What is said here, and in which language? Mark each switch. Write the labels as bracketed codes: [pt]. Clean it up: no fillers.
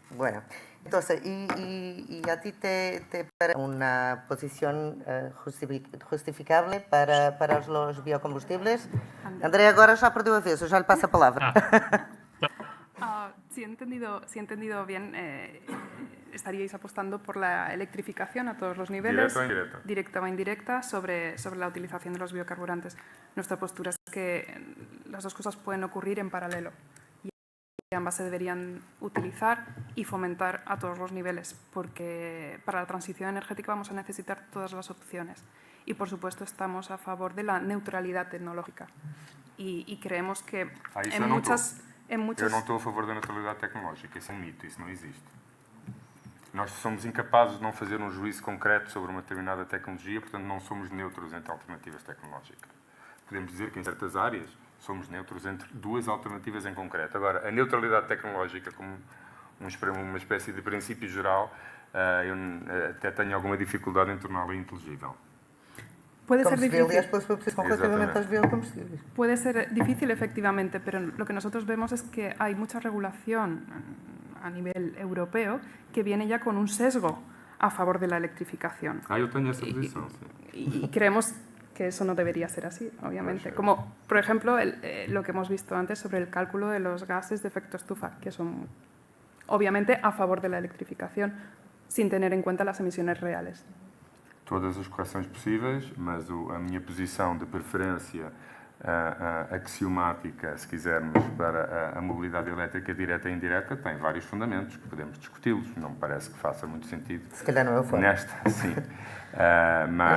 [es] Bueno, entonces, y a ti te parece una posición justificable para los biocombustibles? [pt] André, agora já perdeu a vez, eu já lhe passo a palavra. [es] Si he entendido bien, estaríais apostando por la electrificación a todos los niveles, Directa o indirecta. directa o indirecta, sobre la utilización de los biocarburantes. Nuestra postura es que las dos cosas pueden ocurrir en paralelo y ambas se deberían utilizar y fomentar a todos los niveles, porque para la transición energética vamos a necesitar todas las opciones. Y, por supuesto, estamos a favor de la neutralidad tecnológica y creemos que en muchas... [pt] Eu não estou a favor da neutralidade tecnológica, isso é um mito, isso não existe. Nós somos incapazes de não fazer um juízo concreto sobre uma determinada tecnologia, portanto não somos neutros entre alternativas tecnológicas. Podemos dizer que em certas áreas somos neutros entre duas alternativas em concreto. Agora, a neutralidade tecnológica como uma espécie de princípio geral, eu até tenho alguma dificuldade em torná-la inteligível. [es] Puede ser difícil, efectivamente, pero lo que nosotros vemos es que hay mucha regulación a nivel europeo que viene ya con un sesgo a favor de la electrificación. Yo tengo esa posición, sí. Y creemos que eso no debería ser así, obviamente. Como, por ejemplo, lo que hemos visto antes sobre el cálculo de los gases de efecto estufa, que son, obviamente, a favor de la electrificación, sin tener en cuenta las emisiones reales. [pt] Todas as correções possíveis, mas a minha posição de preferência axiomática, se quisermos, para a mobilidade elétrica direta e indireta, tem vários fundamentos que podemos discuti-los. Não me parece que faça muito sentido. Se calhar não é o foco. Sim. Mas,